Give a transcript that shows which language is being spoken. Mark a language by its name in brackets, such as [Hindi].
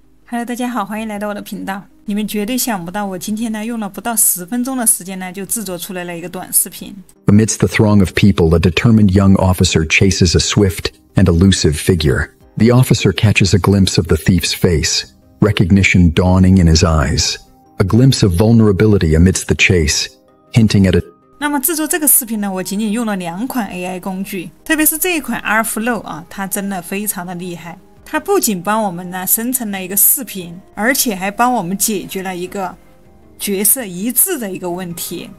[Chinese] Hello， 大家好，欢迎来到我的频道。你们绝对想不到，我今天呢用了不到10分钟的时间呢，就制作出来了一个短视频。 [English] Amidst the throng of people, a determined young officer chases a swift and elusive figure. The officer catches a glimpse of the thief's face, recognition dawning in his eyes. A glimpse of vulnerability amidst the chase, hinting at a [Chinese] 那么制作这个视频呢，我仅仅用了2款 AI 工具，特别是这一款 Airflow 啊，它真的非常的厉害。它不仅帮我们呢生成了一个视频，而且还帮我们解决了一个角色一致的一个问题。